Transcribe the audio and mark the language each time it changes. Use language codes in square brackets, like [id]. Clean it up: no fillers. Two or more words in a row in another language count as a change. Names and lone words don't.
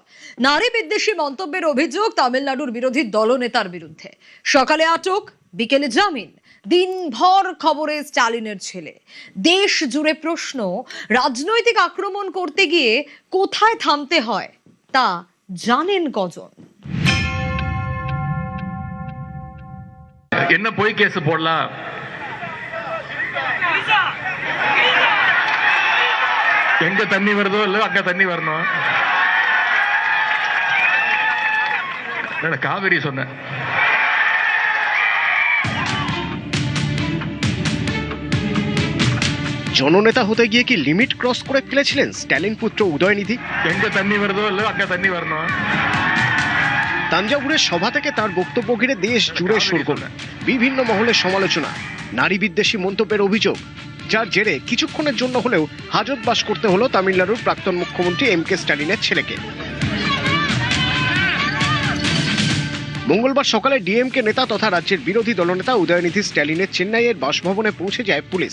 [bn] নারী বিদ্বেষী মন্তব্যের অভিযোগ তামিলনাড়ুর বিরোধী দলনেতার বিরুদ্ধে। সকালে আটক, বিকেলে জামিন। দিনভর খবরে স্ট্যালিনের ছেলে। দেশ জুড়ে প্রশ্ন, রাজনৈতিক আক্রমণ করতে গিয়ে কোথায় থামতে হয় তা জানেন কজন? [ta] என்ன போய் கேஸ் போடலாம், எங்க தண்ணி வருதோ இல்ல அங்க தண்ணி வரணும், காவிரி சொன்னேன்। [bn] জননেতা হতে গিয়ে কি [en] limit cross [bn] করে ফেলেছিলেন স্ট্যালিন পুত্র উদয়নিধি? [ta] எங்க தண்ணி வருதோ இல்ல அங்க தண்ணி வரணும், [bn] তাঞ্জাভুরের সভা থেকে তার বক্তব্য ঘিরে দেশ জুড়ে শোরগোল, বিভিন্ন মহলে সমালোচনা, নারী বিদ্বেষী মন্তব্যের অভিযোগ, যার জেরে কিছুক্ষণের জন্য হলেও হাজতবাস করতে হলো তামিলনাড়ুর প্রাক্তন মুখ্যমন্ত্রী এম.কে. স্ট্যালিনের ছেলেকে। মঙ্গলবার সকালে ডিএমকে নেতা তথা রাজ্যের বিরোধী দলনেতা উদয়নিধি স্ট্যালিনের চেন্নাইয়ের বাসভবনে পৌঁছে যায় পুলিশ।